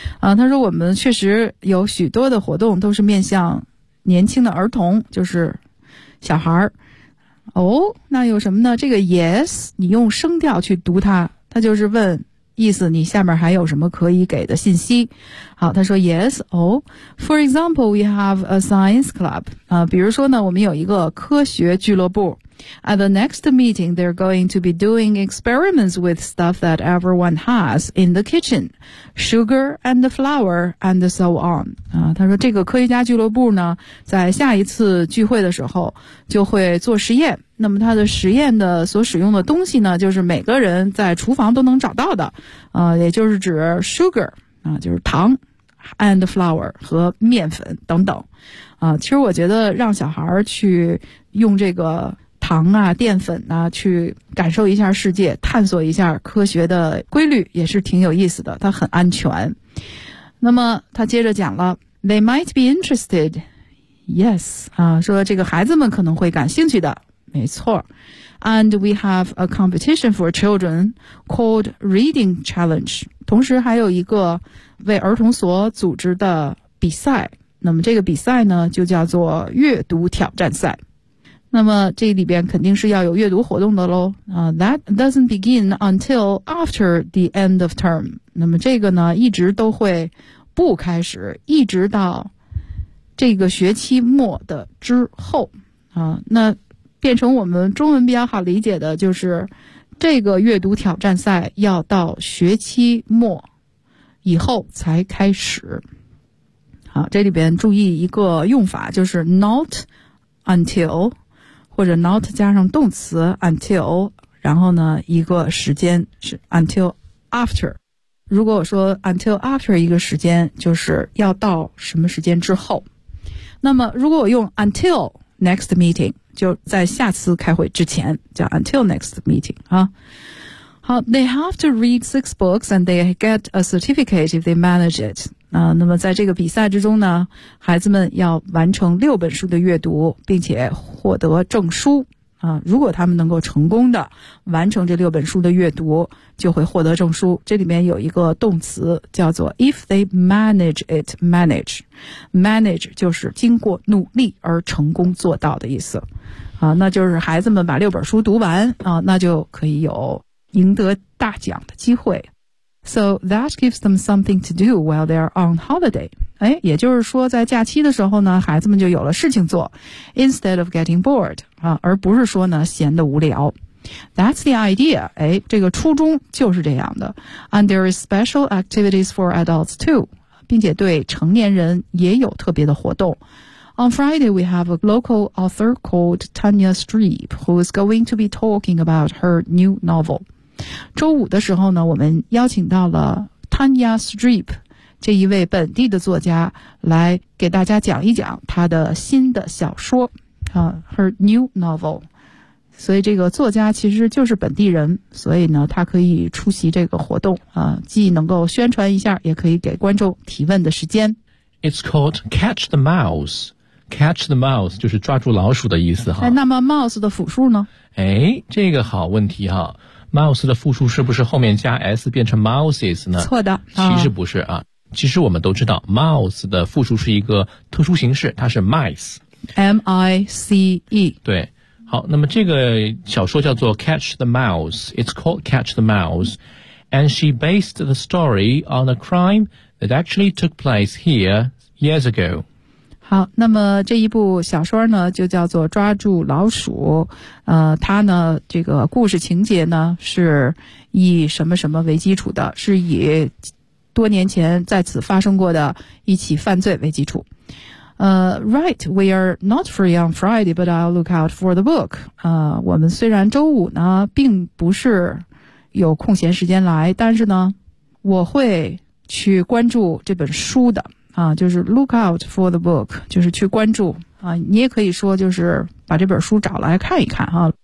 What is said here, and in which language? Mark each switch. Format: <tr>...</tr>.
<zh>他说我们确实有许多的活动都是面向年轻的儿童，就是小孩。那有什么呢？这个 yes, 你用声调去读它，它就是问意思你下面还有什么可以给的信息。好，他说</zh> <en>yes, For example, we have a science club.</en> <zh>比如说呢，我们有一个科学俱乐部。</zh> <en>At the next meeting, they're going to be doing experiments with stuff that everyone has in the kitchen. Sugar and flour and so on.</en> <zh>他说这个科学家俱乐部呢，在下一次聚会的时候就会做实验。那么他的实验的所使用的东西呢，就是每个人在厨房都能找到的。也就是指 sugar, 就是糖 and flour 和面粉等等。其实我觉得让小孩去用这个糖啊淀粉啊去感受一下世界，探索一下科学的规律，也是挺有意思的，它很安全。那么他接着讲了</zh> <en>They might be interested.</en> <zh>Yes, 说这个孩子们可能会感兴趣的，没错。</zh> <en>And we have a competition for children called Reading Challenge.</en> <zh>同时还有一个为儿童所组织的比赛，那么这个比赛呢就叫做阅读挑战赛。那么这里边肯定是要有阅读活动的咯。</zh> <en>That doesn't begin until after the end of term.</en> <zh>那么这个呢一直都会不开始，一直到这个学期末的之后。那变成我们中文比较好理解的就是这个阅读挑战赛要到学期末以后才开始。好，这里边注意一个用法，就是 not until,或者 not 加上动词 until, 然后呢一个时间是 until after。如果我说 until after 一个时间，就是要到什么时间之后。那么如果我用 until next meeting, 就在下次开会之前叫 until next meeting, 啊。</zh> <en>好 ,they have to read 6 books and they get a certificate if they manage it.</en> <zh>那么在这个比赛之中呢，孩子们要完成六本书的阅读，并且获得证书。如果他们能够成功的完成这六本书的阅读，就会获得证书。这里面有一个动词叫做</zh> <en>if they manage it,</en> <zh>manage. Manage 就是经过努力而成功做到的意思。啊，那就是孩子们把六本书读完啊，那就可以有赢得大奖的机会。</zh> <en>So that gives them something to do while they're on holiday.</en> <zh>哎，也就是说在假期的时候呢，孩子们就有了事情做</zh> <en>instead of getting bored,</en> <zh>啊，而不是说呢闲得无聊。</zh> <en>That's the idea.</en> <zh>哎，这个初衷就是这样的。</zh> <en>And there is special activities for adults too.</en> <zh>并且对成年人也有特别的活动。</zh> <en>On Friday, we have a local author called Tanya Streep, who is going to be talking about her new novel.</en> <zh>周五的时候呢，我们邀请到了 Tanya Streep 这一位本地的作家来给大家讲一讲她的新的小说啊 ，</zh> <en>her new novel。</en> <zh>所以这个作家其实就是本地人，所以呢，他可以出席这个活动啊，既能够宣传一下，也可以给观众提问的时间。</zh> <en>It's called Catch the Mouse. Catch the Mouse</en> <zh>就是抓住老鼠的意思哈。哎，那么 mouse 的复数呢？哎，这个好问题哈。Mouse 的复数是不是后面加 s 变成 mouses 呢？错的，其实不是啊。其实我们都知道 ，mouse 的复数是一个特殊形式，它是 mice。</zh> <en>M-I-C-E。</en> <zh>对，好，那么这个小说叫做</zh> <en>《Catch the Mouse》，It's called Catch the Mouse， and she based the story on a crime that actually took place here years ago。</en> <zh>好，那么这一部小说呢就叫做抓住老鼠，它呢这个故事情节呢是以什么什么为基础的，是以多年前在此发生过的一起犯罪为基础。</zh> <en>Right, we are not free on Friday, but I'll look out for the book.</en> <zh>我们虽然周五呢并不是有空闲时间来，但是呢我会去关注这本书的。啊，就是</zh> <en>look out for the book，</en> <zh>就是去关注啊。你也可以说就是把这本书找来看一看啊。</zh>